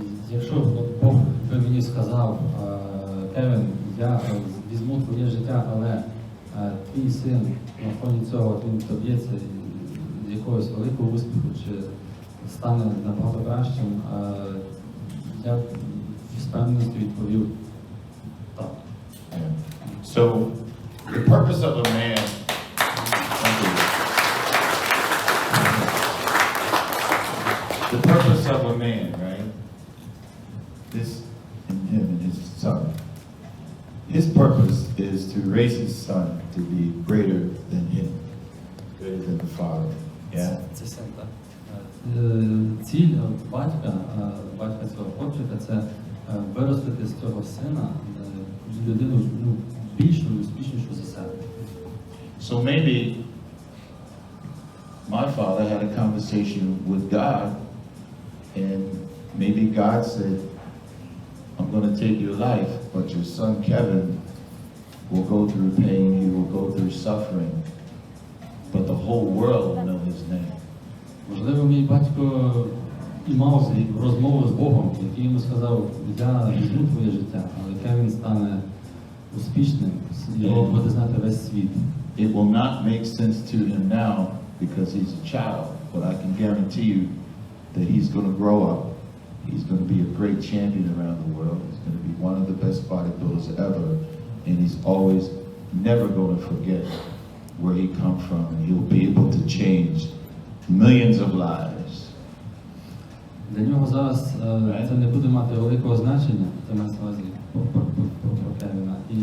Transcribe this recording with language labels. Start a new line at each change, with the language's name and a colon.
Ukrainian: Якщо Бог би мені сказав, Кевін, я візьму твоє життя, але твій син на фоні цього він доб'ється якогось великого успіху чи стане набагато кращим, я з певністю відповів так.
English: So, the purpose of a man, the purpose of a man, right? This in him and his son. His purpose is to raise his son to be greater than him, greater than the father. Yeah.
Ukrainian: Це син, так? Ціль батька цього хлопчика – це виростити з цього сина людину більшу і успішнішу за себе.
English: So maybe my father had a conversation with God, and maybe God said, I'm going to take your life, but your son Kevin will go through pain, he will go through suffering, but the whole world will know his name.
Ukrainian: Можливо, мій батько і мав розмову з Богом, який йому сказав, я візьму твоє життя, але Кевін стане успішним, його буде знати весь світ.
English: It will not make sense to him now because he's a child, but I can guarantee you that he's going to grow up. He's going to be a great champion around the world. He's going to be one of the best bodybuilders ever, and he's always never going to forget where he come from, and he'll be able to change millions of lives.
Ukrainian: Для нього зараз це не буде мати великого значення, це мається на увазі про Кевіна.